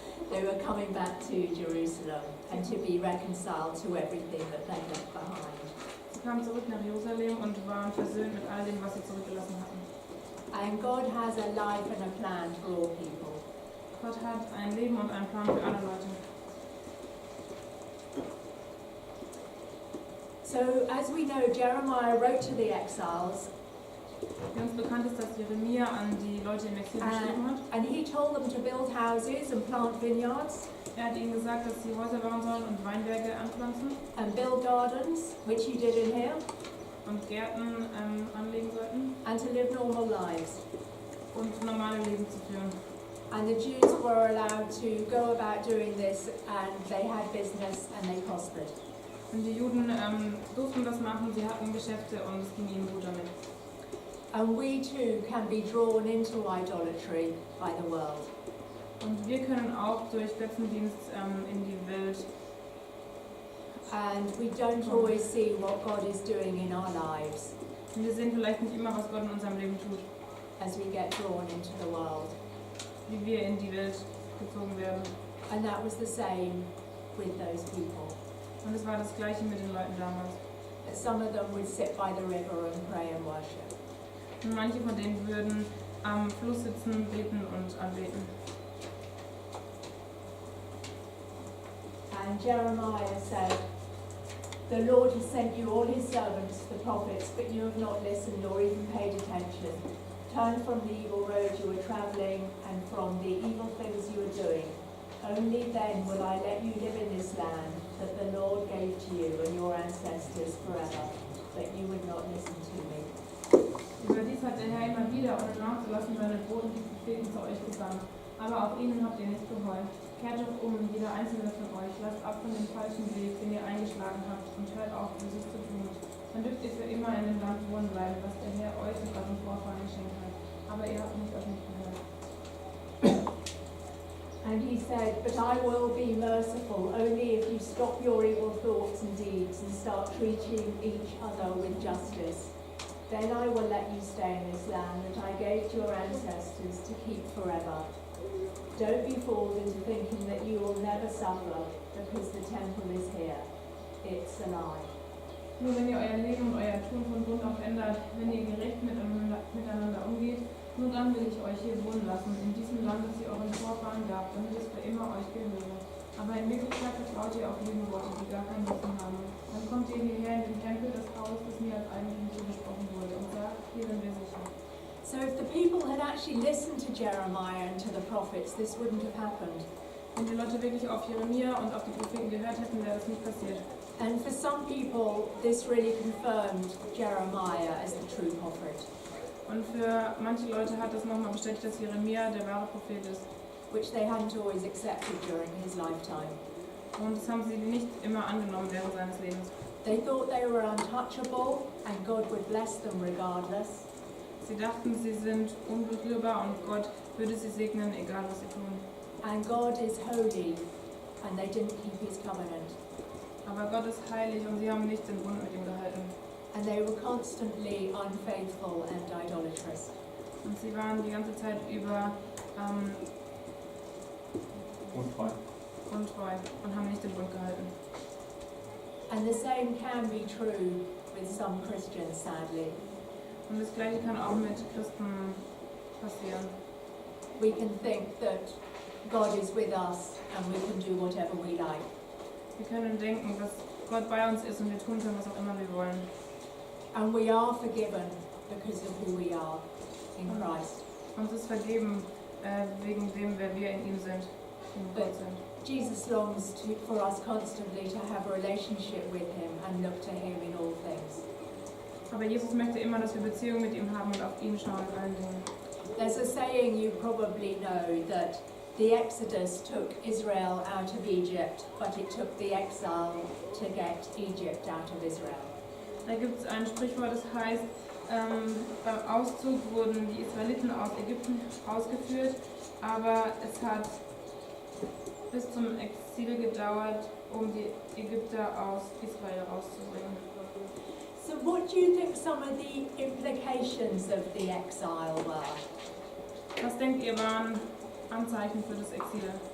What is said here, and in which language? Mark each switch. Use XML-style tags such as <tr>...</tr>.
<en>They were coming back to Jerusalem and to be reconciled to everything that they left behind.</en> <de>Sie kamen zurück nach Jerusalem und waren versöhnt mit all dem, was sie zurückgelassen hatten.</de> <en>And God has a life and a plan for all people.</en> <de>Gott hat ein Leben und einen Plan für alle Leute.</de> <en>So as we know, Jeremiah wrote to the exiles</en> <de>Wie uns bekannt ist, dass Jeremia an die Leute im Exil geschrieben hat.</de> <en>and he told them to build houses and plant vineyards</en> <de>Er hat ihnen gesagt, dass sie Häuser bauen sollen und Weinberge anpflanzen</de> <en>and build gardens, which he did in here,</en> <de>und Gärten anlegen sollten</de> <en>and to live normal lives.</en> <de>und normale Leben zu führen.</de> <en>And the Jews were allowed to go about doing this, and they had business and they prospered.</en> <de>Und die Juden durften das machen, sie hatten Geschäfte und es ging ihnen gut damit.</de> <en>And we too can be drawn into idolatry by the world.</en> <de>Und wir können auch durch Götzendienst in die Welt</de> <en>And we don't always see what God is doing in our lives</en> <de>Und wir sehen vielleicht nicht immer, was Gott in unserem Leben tut,</de> <en>as we get drawn into the world.</en> <de>wie wir in die Welt gezogen werden.</de> <en>And that was the same with those people.</en> <de>Und es war das Gleiche mit den Leuten damals.</de> <en>That some of them would sit by the river and pray and worship.</en> <de>Und manche von denen würden am Fluss sitzen, beten und anbeten.</de> <en>And Jeremiah said, "The Lord has sent you all his servants, the prophets, but you have not listened or even paid attention. Turn from the evil road you were travelling and from the evil things you were doing. Only then will I let you live in this land that the Lord gave to you and your ancestors forever, but you would not listen to me."</en> <de>Überdies hat der Herr immer wieder, ohne nachzulassen, seine Boten, die Propheten zu euch gesandt. Aber auch ihnen habt ihr nicht gehorcht. Kehrt doch um, jeder einzelne von euch, lasst ab von dem falschen Weg, den ihr eingeschlagen habt, und hört auf, Böses zu tun. Dann dürft ihr für immer in dem Land wohnen bleiben, was der Herr euch und euren Vorfahren geschenkt hat. Aber ihr habt euch nicht gehört.</de> <en>And he said, "But I will be merciful only if you stop your evil thoughts and deeds and start treating each other with justice. Then I will let you stay in this land that I gave to your ancestors to keep forever. Don't be fooled into thinking that you will never suffer because the temple is here. It's a lie."</en> <de>Nur wenn ihr euer Leben und euer Tun von Grund auf ändert, wenn ihr gerecht miteinander umgeht, nur dann will ich euch hier wohnen lassen, in diesem Land, das ihr euren Vorfahren gab, damit es für immer euch gehöre. Aber in Wirklichkeit vertraut ihr auf Lügenworte, die gar keinen Nutzen haben. Dann kommt ihr hierher in den Tempel, das Haus, das mir als Eigentum zugesprochen wurde, und sagt, hier sind wir sicher.</de> <en>So if the people had actually listened to Jeremiah and to the prophets, this wouldn't have happened.</en> <de>Wenn die Leute wirklich auf Jeremia und auf die Propheten gehört hätten, wäre das nicht passiert.</de> <en>And for some people, this really confirmed Jeremiah as the true prophet,</en> <de>Und für manche Leute hat das nochmal bestätigt, dass Jeremia der wahre Prophet ist.</de> <en>which they hadn't always accepted during his lifetime.</en> <de>Und das haben sie nicht immer angenommen während seines Lebens.</de> <en>They thought they were untouchable and God would bless them regardless.</en> <de>Sie dachten, sie sind unberührbar und Gott würde sie segnen, egal was sie tun.</de> <en>And God is holy and they didn't keep his covenant.</en> <de>Aber Gott ist heilig und sie haben nicht den Bund mit ihm gehalten.</de> <en>And they were constantly unfaithful and idolatrous.</en> <de>Und sie waren die ganze Zeit über Untreu. untreu und haben nicht den Bund gehalten.</de> <en>And the same can be true with some Christians, sadly.</en> <de>Und das Gleiche kann auch mit Christen passieren.</de> <en>We can think that God is with us and we can do whatever we like.</en> <de>Wir können denken, dass Gott bei uns ist und wir tun können, was auch immer wir wollen.</de> <en>And we are forgiven because of who we are in Christ.</en> <de>Uns ist vergeben wegen dem, wer wir in ihm sind, in Gott sind.</de> <en>Jesus longs for us constantly to have a relationship with him and look to him in all things.</en> <de>Aber Jesus möchte immer, dass wir Beziehung mit ihm haben und auf ihn schauen in allen Dingen.</de> <en>There's a saying you probably know that the Exodus took Israel out of Egypt, but it took the exile to get Egypt out of Israel.</en> <de>Da gibt es ein Sprichwort, das heißt, beim Auszug wurden die Israeliten aus Ägypten ausgeführt, aber es hat bis zum Exil gedauert, um die Ägypter aus Israel rauszubringen.</de> <en>So what do you think some of the implications of the exile were?</en> <de>Was denkt ihr waren Anzeichen für das Exil?</de>